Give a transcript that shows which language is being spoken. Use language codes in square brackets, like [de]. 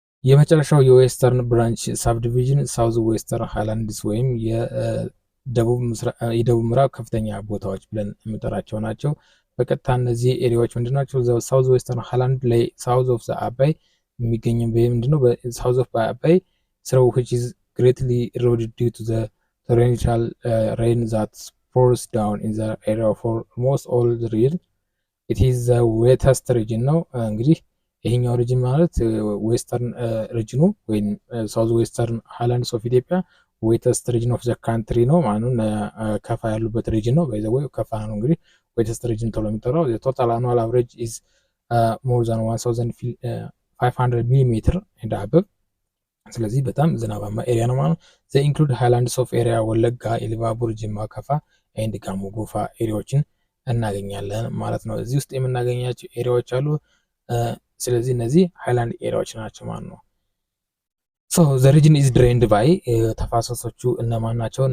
[am] የመጨረሻው የዌስተርን ብራንች ሳብዲቪዥን ሳውዝ ዌስተርን ሃይላንድስ ወይም የደቡብ ምዕራብ ከፍተኛ ቦታዎች ብለን የምንጠራቸው ናቸው። በቀጥታ እነዚህ ኤሪያዎች ምንድናቸው? ሳውዝ ዌስተርን ሃይላንድ ላይ ሳውዝ ኦፍ ዘ አባይ የሚገኝ ምንድነው? በሳውዝ ኦፍ አባይ ስራው [en] which is greatly eroded due to the torrential rain that pours down in the area for almost all the year. it is the wettest region ነው። እንግዲህ [am] ይሄኛው ሪጅን ማለት ዌስተርን ሪጅኑ ወይም ሳውዝ ዌስተርን ሃይላንድስ ኦፍ ኢትዮጵያ ዌተስት ሪጅን ኦፍ ዘ ካንትሪ ነው ማለት ነው። ከፋ ያሉበት ሪጅን ነው። በዛ ወይ ከፋ ነው እንግዲህ ዌተስት ሪጅን ተብሎ የሚጠራው። [en] ቶታል አኑዋል አቨሬጅ ኢዝ ሞር ዛን 1500 ሚሊሜትር ኤንድ አበብ። [am] ስለዚህ በጣም ዝናባማ ኤሪያ ነው ማለት ነው። [en] ዘ ኢንክሉድ ሃይላንድስ ኦፍ ኤሪያ [am] ወለጋ፣ ኢሉባቡር፣ ጅማ፣ ከፋ ኤንድ ጋሞ ጎፋ ኤሪያዎችን እናገኛለን ማለት ነው። እዚህ ውስጥ የምናገኛቸው ኤሪያዎች አሉ። ስለዚህ እነዚህ ሃይላንድ ኤሪያዎች ናቸው ማለት ነው። [en] ሶ ዘ ሪጅን ኢዝ ድሬንድ ባይ [am] ተፋሰሶቹ እነማን ናቸው?